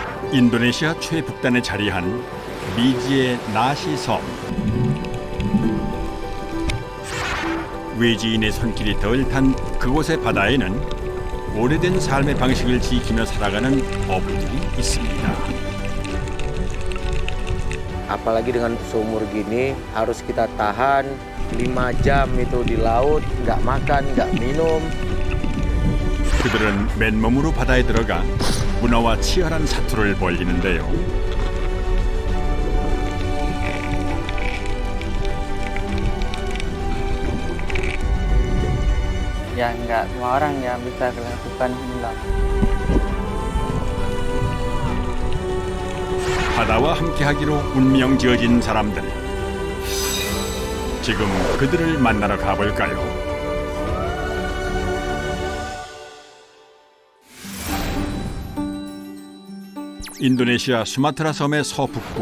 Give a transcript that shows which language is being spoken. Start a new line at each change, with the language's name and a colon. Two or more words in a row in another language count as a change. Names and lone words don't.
Korean: 인도네시아 최북단에 자리한 미지의 나시섬. 외지인의 손길이 덜 탄 그곳의 바다에는 오래된 삶의 방식을 지키며 살아가는 어부들이 있습니다.
Indonesian: Apalagi dengan seumur gini harus kita tahan 5 jam itu di laut, nggak makan, nggak minum.
Korean: 그들은 맨몸으로 바다에 들어가 문어와 치열한 사투를 벌이는데요.
Indonesian: Ya nggak semua orang yang bisa melakukan inilah.
Korean: 바다와 함께하기로 운명 지어진 사람들. 지금 그들을 만나러 가볼까요? 인도네시아 수마트라 섬의 서북부.